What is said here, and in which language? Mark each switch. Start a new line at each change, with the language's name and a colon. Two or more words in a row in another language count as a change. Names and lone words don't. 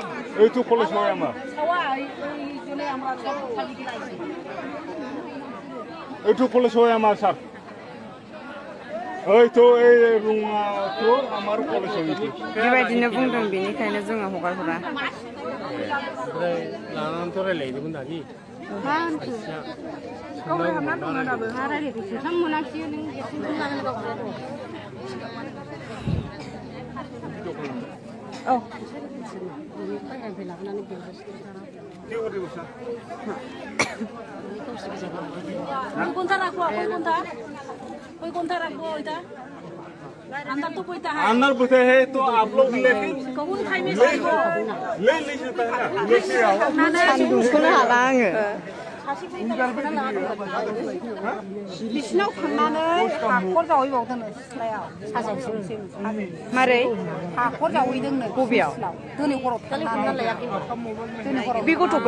Bangla: এই তো খোলা সময় আমার সবাই এই জন্য আমরা সব খালি গিলাইছি এইটু খোলা সময় আমার স্যার এই তো এই রুমা তো আমার খোলা সময়
Bodo: बेबायदिनो बुंदों बेनिखायनो जोङो हगारहरा लानानै थ' रायलायदोंमोन दानि औ
Hindi: कोई कौन था रखो इधर अंदर तो कोई था अंदर बैठे हैं तो आप लोग लेकिन कौन खाई में ले नहीं सकता है ना लेके आओ
Bodo: सान्दुंखौनो हाला आङो बिसिनाव थांनानै हाखर जावहैबावदोंनो सिथ्लायाव मारै हाखर जावहैदोंनो बबेयाव दिनै हराव थांनानै बे गथ'खौ